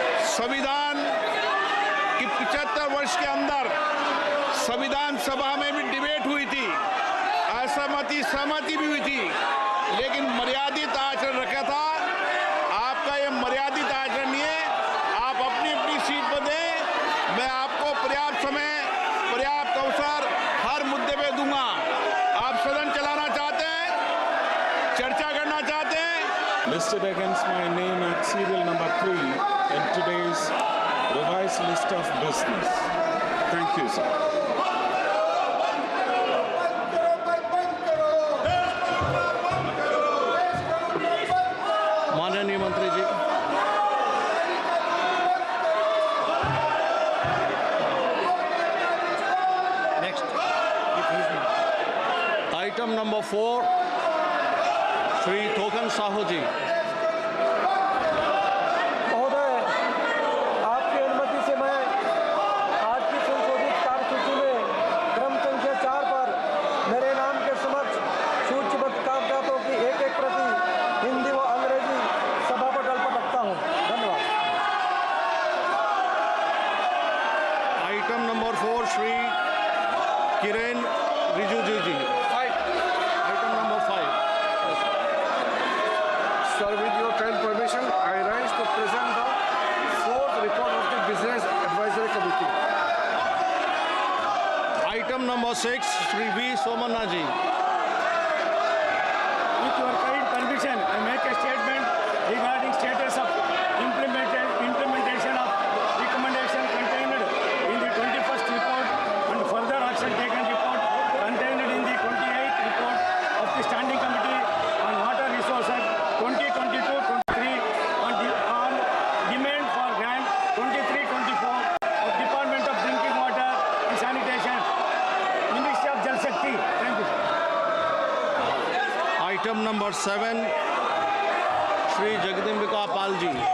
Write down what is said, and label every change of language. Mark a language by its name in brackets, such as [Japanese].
[Hindi] संविधान की 75 वर्ष के अंदर संविधान सभा में भी डिबेट हुई थी, सहमति भी हुई थी, लेकिन मर्यादित आचरण रखा था। आपका ये मर्यादित आचरण नहीं है। आप अपनी अपनी सीट पर दें। मैं आपको पर्याप्त समय पर्याप्त अवसर हर मुद्दे पे दूंगा। आप सदन चलाना चाहते हैं, चर्चा करना चाहते हैं। [English] Listed against my name at serial number 3 in today's revised list of business. Thank you, sir. [Hindi] माननीय मंत्री जी, आइटम नंबर 4, श्री थोकन साहू जी। महोदय, आपकी अनुमति से मैं आज की संशोधित कार्यसूची में क्रम संख्या 4 पर मेरे नाम के समक्ष सूचीबद्ध कागजातों की एक प्रति हिंदी व अंग्रेजी सभा पटल पर रखता हूँ। धन्यवाद। Item number 4, Shri Kiren Rijiju ji. Item number 5। [English] Sir, with your kind permission, I rise to present the 4th report of the Business Advisory Committee. [Hindi] Item number 6, Shri we Somanna ji. [English] With your kind permission, I make a statement regarding status of implementation of recommendation contained in the 21st report and further action taken report contained in the 28th report of the Standing Committee on Water Resources 2022-23 on demand for grant 23-24 of Department of Drinking Water and Sanitation, Ministry of Jal Shakti. Thank you, sir. [Hindi] Item number 7, Shri Jagdambika Pal ji.